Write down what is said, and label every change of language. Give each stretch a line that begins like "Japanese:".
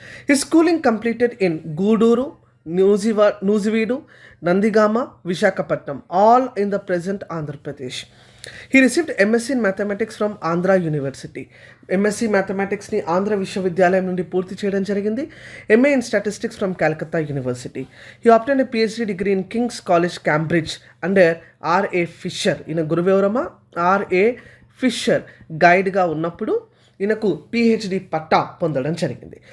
English: ఈ schooling completed in Gudur, Nuzvid, Nandigama, Visakhapatnam, all in the present Andhra Pradesh. He received MSc in Mathematics from Andhra University.
Telugu: MSc మ్యాథమెటిక్స్ని Andhra విశ్వవిద్యాలయం నుండి పూర్తి చేయడం జరిగింది.
English: MA in Statistics from Calcutta University. He obtained a PhD degree in King's College, Cambridge under R.A.
Telugu: Fisher. ఈయన గురువెవరమా? R.A. Fissure గైడ్గా ఉన్నప్పుడు ఈయనకు PhD పట్టా పొందడం జరిగింది.